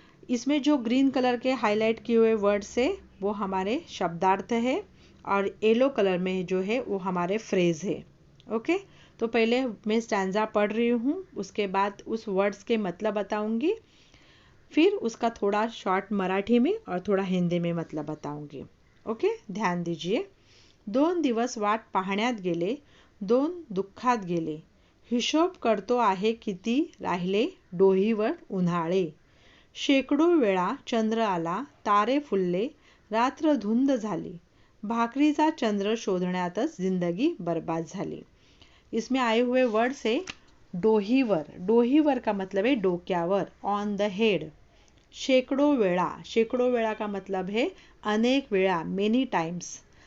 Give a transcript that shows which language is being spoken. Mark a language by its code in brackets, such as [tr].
[hi] इसमें जो green colour के हाईलाइट किए हुए वर्ड्स है वो हमारे शब्दार्थ है और येलो कलर में जो है वो हमारे फ्रेज है. ओके. तो पहले मैं स्टैंजा पढ़ रही हूँ, उसके बाद उस वर्ड्स के मतलब बताऊंगी, फिर उसका थोड़ा शॉर्ट मराठी में और थोड़ा हिंदी में मतलब बताऊंगी. ओके. ध्यान दीजिए. [mr] 2 दिवस वाट पाहण्यात गेले, 2 दुःखात गेले. हिशोब करतो आहे किती राहिले डोहीवर उन्हाळे. शेकडो वेळा चंद्र आला, तारे फुलले, रात्र धुंद झाली. भाकरीचा चंद्र शोधण्यातच जिंदगी बर्बाद झाली. [hi] इसमें आए हुए वर्ड्स है डोहीवर. डोहीवर का मतलब है [mr] डोक्यावर, [en] On the head. [hi] शेकडो वेळा, शेकडो वेळा का मतलब है [mr] अनेक वेळा, [en] Many times.